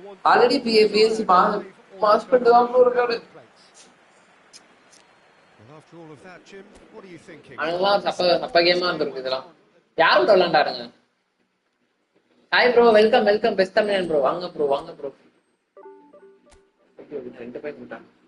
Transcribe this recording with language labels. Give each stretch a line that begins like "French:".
Tamil: Already PSG pass பண்ணிட்டு தான் bro இருக்காரு.
English: After all of that, Jim, what are you thinking?
Tamil: அதெல்லாம் சப்ப கேமா இருந்திருக்கு இதெல்லாம். யாரோட விளையாண்டாருங்க? Hi bro, welcome welcome best தமிழன் ப்ரோ. வாங்க ப்ரோ, வாங்க ப்ரோ. ரெண்டு பேர் விட்டாங்க.